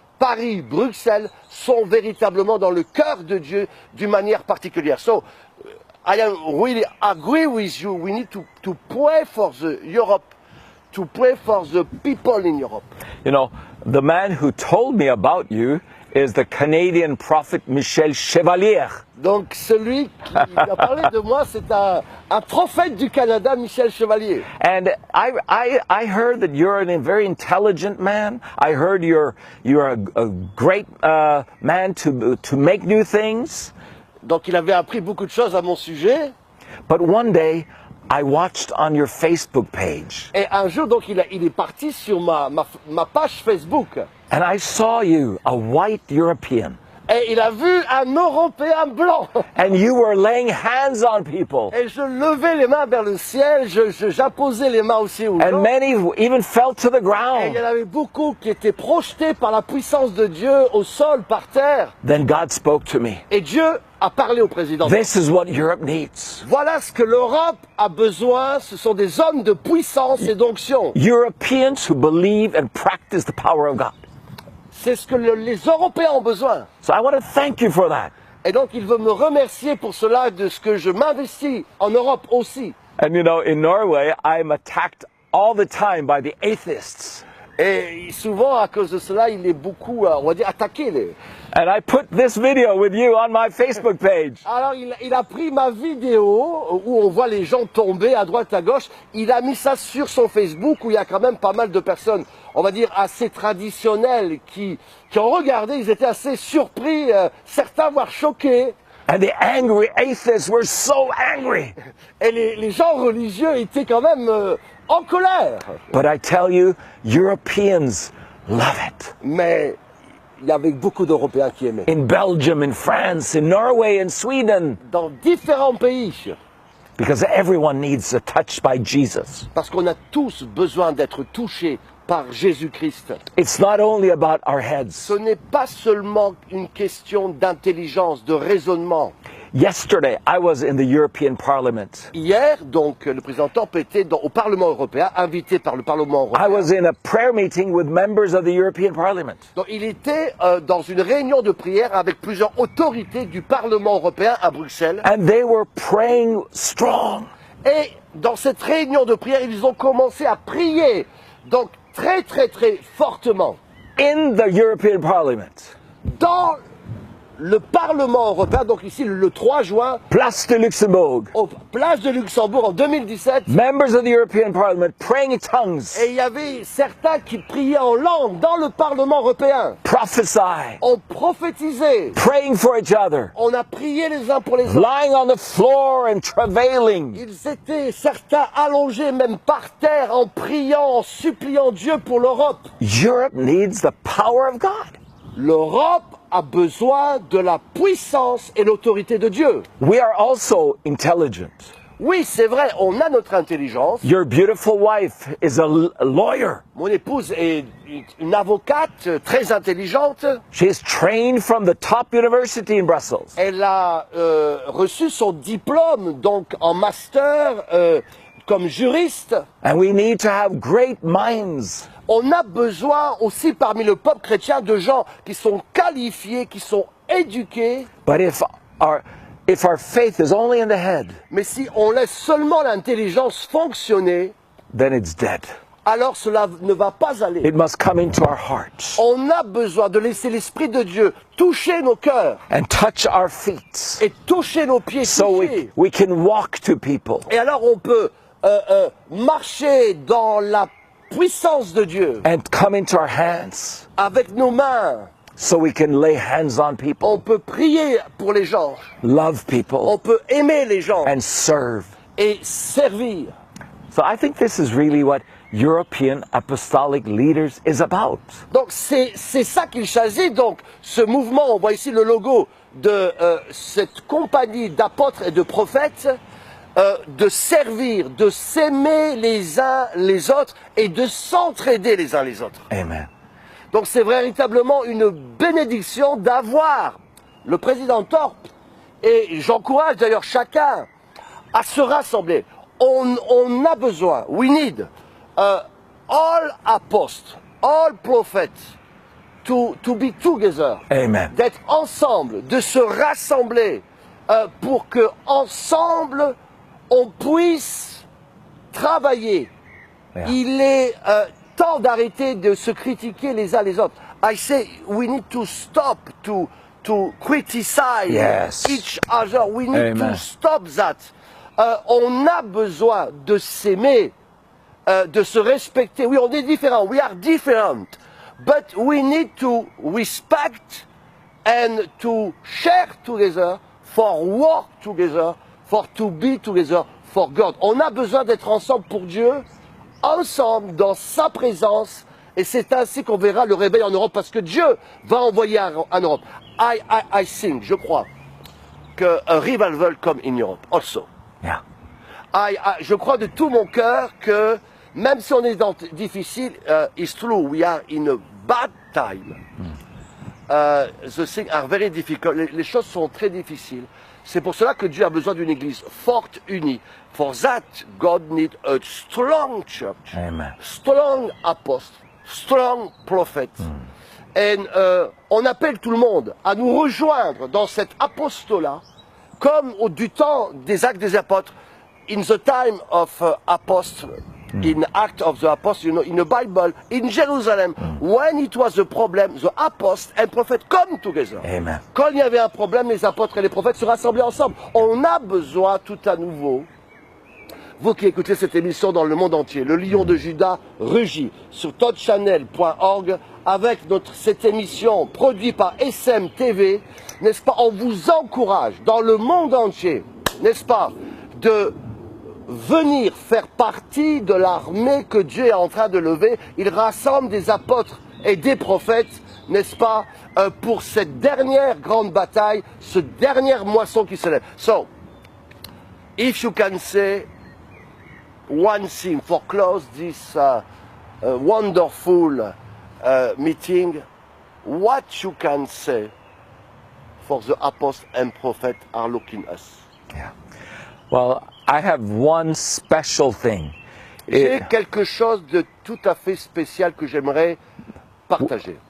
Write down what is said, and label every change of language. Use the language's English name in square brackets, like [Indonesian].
[French] Paris, Bruxelles sont véritablement dans le cœur de Dieu d'une manière particulière. [English] So, I really agree with you, we need to pray for the Europe, to pray for the people in Europe. You know, the man who told me about you is the Canadian prophet Michel Chevalier. [French] Donc celui qui a parlé de moi, c'est un prophète du Canada, Michel Chevalier. [English] And I heard that you're a very intelligent man. I heard you're a great man to make new things. [French] Donc il avait appris beaucoup de choses à mon sujet. [English] But one day, I watched on your Facebook page. [French] Et un jour, donc, il est parti sur ma page Facebook. [English] And I saw you, a white European. [French] Et il a vu un Européen blanc. [English] And you were laying hands on people. [French] Et je levais les mains vers le ciel, j'apposais les mains aussi aux [English] And [French] gens. [English] many even fell to the [French] Et il y [English] ground. [French] en avait beaucoup qui étaient projetés par la puissance de Dieu au sol, par terre. [English] Then God spoke to me. [French] Et Dieu a parlé au président. [English] This is what Europe needs. [French] Voilà ce que l'Europe a besoin, ce sont des hommes de puissance et d'onction. [English] Europeans who believe and practice the power of God. [French] C'est ce que les Européens ont besoin. [English] So I want to thank you for that. [French] Et donc il veut me remercier pour cela, de ce que je m'investis en Europe aussi. [English] And you know, in Norway, I'm attacked all the time by the atheists. [French] Et souvent, à cause de cela, il est beaucoup, on va dire, attaqué. [English] And I put this video with you on my Facebook page. [French] Alors, il a pris ma vidéo où on voit les gens tomber à droite, à gauche. Il a mis ça sur son Facebook où il y a quand même pas mal de personnes, on va dire, assez traditionnelles qui ont regardé. Ils étaient assez surpris, certains voire choqués. [English] And the angry atheists were so angry. [French] Et les gens religieux étaient quand même en colère. [English] But I tell you, Europeans love it. [French] Mais il y avait beaucoup d'Européens qui aimaient. [English] In Belgium, in France, in Norway, in Sweden. [French] Dans différents pays. [English] Because everyone needs a touch by Jesus. [French] Parce qu'on a tous besoin d'être touchés par Jésus-Christ. [English] It's not only about our heads. [French] Ce n'est pas seulement une question d'intelligence, de raisonnement. [English] Yesterday, I was in the European Parliament. [French] Hier, donc, le président Trump était au Parlement européen, invité par le Parlement [English] I [French] européen. [English] was in a prayer meeting with members of the European Parliament. [French] Donc, il était dans une réunion de prière avec plusieurs autorités du Parlement européen à Bruxelles. [English] And they were praying strong. [French] Et dans cette réunion de prière, ils ont commencé à prier, donc très très très fortement, [English] In the European Parliament. [French] dans le Parlement européen, donc ici le 3 juin, Place de Luxembourg. au Place de Luxembourg en 2017. [English] Members of the European Parliament praying in tongues. [French] Et il y avait certains qui priaient en langue dans le Parlement européen. [English] Prophesy. [French] On prophétisait. [English] Praying for each other. [French] On a prié les uns pour les autres. [English] Lying on the floor and travailing. [French] Ils étaient certains allongés même par terre en priant, en suppliant Dieu pour l'Europe. [English] Europe needs the power of God. [French] L'Europe a besoin de la puissance et l'autorité de Dieu. [English] We are also intelligent. [French] Oui, c'est vrai, on a notre intelligence. [English] Your beautiful wife is a lawyer. [French] Mon épouse est une avocate très intelligente. [English] She is trained from the top university in Brussels. [French] Elle a reçu son diplôme donc en master comme juriste. [English] And we need to have great minds. [French] On a besoin aussi parmi le peuple chrétien de gens qui sont qualifiés, qui sont éduqués. [English] But if our faith is only in the head, [French] Mais si on laisse seulement l'intelligence fonctionner, [English] then it's dead. [French] alors cela ne va pas aller. [English] It must come into our hearts [French] On a besoin de laisser l'Esprit de Dieu toucher nos cœurs [English] and touch our feet [French] et toucher nos pieds. [English] so [French] toucher. [English] we can walk to people. [French] Et alors on peut marcher dans la puissance de Dieu [English] And come into our hands [French] avec nos mains. [English] so we can lay hands on [French] On [English] people, [French] peut prier pour les gens. [English] love [French] On [English] people, [French] peut aimer les gens [English] and serve. [French] et servir. [English] So I think this is really what European apostolic leaders is about. Donc c'est ça qu'il choisit. Donc ce mouvement, on voit ici le logo de cette compagnie d'apôtres et de prophètes, de servir, de s'aimer les uns les autres et de s'entraider les uns les autres. Amen. [French] Donc c'est véritablement une bénédiction d'avoir le président Thorpe, et j'encourage d'ailleurs chacun à se rassembler. On a besoin, [English] we need all apostles, all prophets to be together, Amen. [French] d'être ensemble, de se rassembler pour que ensemble on puisse travailler. [English] Yeah. [French] Il est temps d'arrêter de se critiquer les uns les autres. [English] I say we need to stop to criticize Yes. each other. We need Amen. to stop that. [French] On a besoin de s'aimer, de se respecter. Oui, on est différents. [English] We are different. But we need to respect and to share together, for work together, for to be together for God. [French] On a besoin d'être ensemble pour Dieu, ensemble dans sa présence, et c'est ainsi qu'on verra le réveil en Europe, parce que Dieu va envoyer en Europe. [English] I think, [French] je crois, qu'un [English] revival come in Europe also. Yeah. [French] Je crois de tout mon cœur que même si on est dans difficile, [English] it's true, we are in a bad time. The things are very difficult. [French] Les choses sont très difficiles. C'est pour cela que Dieu a besoin d'une église forte, unie. [English] For that, God needs a strong church, Amen. strong apostle, strong prophet. [French] Et on appelle tout le monde à nous rejoindre dans cet apostolat, comme du temps des actes des apôtres. [English] In the time of apostles, in Act of the Apostles, you know, in the Bible, in Jerusalem, when it was a problem, the apostles and prophets come together. Amen. [French] Quand il y avait un problème, les apôtres et les prophètes se rassemblaient ensemble. On a besoin tout à nouveau, vous qui écoutez cette émission dans le monde entier, le Lion de Juda rugit sur toddchannel.org avec cette émission produite par SM TV, n'est-ce pas? On vous encourage dans le monde entier, n'est-ce pas, de venir faire partie de l'armée que Dieu est en train de lever. Il rassemble des apôtres et des prophètes, n'est-ce pas, pour cette dernière grande bataille, ce dernière moisson qui se lève. [English] So, if you can say one thing for close this wonderful meeting, what you can say for the apostles and prophets are looking us? Yeah. Well, I have one special thing. [French] J'ai quelque chose de tout à fait spécial que j'aimerais partager.